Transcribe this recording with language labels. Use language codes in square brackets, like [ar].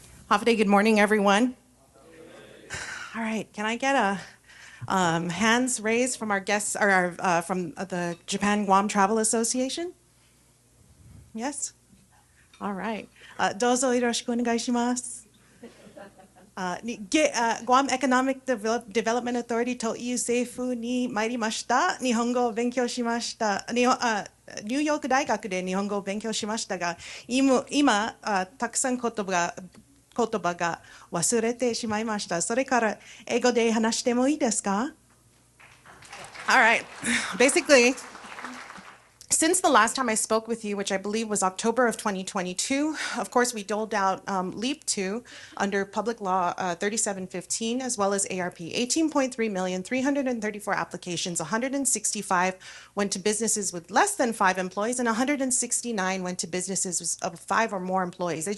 [en] Hafide, good morning, everyone. All right, can I get a hands raised from our guests, or from the Japan Guam Travel Association? Yes? All right. [ja] どうぞよろしくお願いします。Guam Economic Development Authority という政府に参りました。日本語を勉強しました。ニューヨーク大学で日本語を勉強しましたが、今たくさん言葉が忘れてしまいました。それから英語で話してもいいですか? [en] All right. Basically, since the last time I spoke with you, which I believe was October of 2022, of course, we doled out LEAP 2 under Public Law 3715, as well as ARP. 18.3 million, 334 applications, 165 went to businesses with less than 5 employees, and 169 went to businesses of 5 or more employees.